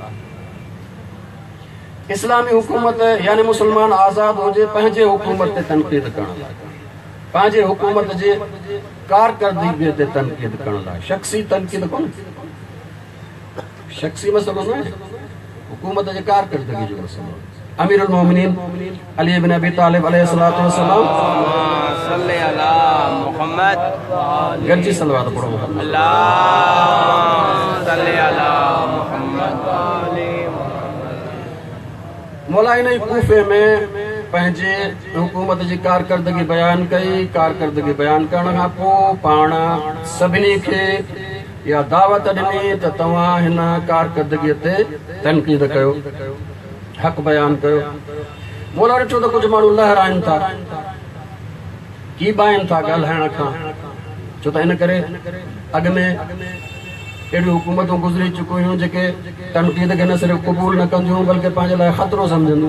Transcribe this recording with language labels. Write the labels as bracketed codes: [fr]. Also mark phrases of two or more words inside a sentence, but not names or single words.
[sd] इस्लामी हुकूमत यानी मुस्लमान आज़ाद हुजे पंहिंजे हुकूमत ते तनक़ीद करण लाइ, पंहिंजे हुकूमत जे कारकर्दगीअ ते तनक़ीद करण लाइ। शख़्सी तनक़ीद कोन्हे, शख़्सी मसइलो न आहे, हुकूमत जे कारकर्दगी जो मसइलो। [ar] أمير المؤمنين علي بن أبي طالب عليه الصلاة والسلام صل على محمد, [sd] गंजी सलवात पढ़ो, [ar] الله صل على محمد. [sd] मौलाना कूफे में पंहिंजे हुकूमत जी कारकर्दगी बयान कई। कारकर्दगी बयान करण खां पोइ पाण सभिनी खे इहा दावत ॾिनी त तव्हां हिन कारकर्दगीअ ते तनक़ीद कयो, हक़ बयान कयो। मौला ॾिठो त कुझु माण्हू लहराइनि था, कीबाइनि था ॻाल्हाइण खां, छो त इन करे अॻ में अहिड़ियूं हुकूमतूं गुज़री चुकियूं हुयूं जेके तनक़ीद खे न सिर्फ़ु क़बूल न कंदियूं बल्कि पंहिंजे लाइ ख़तरो सम्झंदियूं।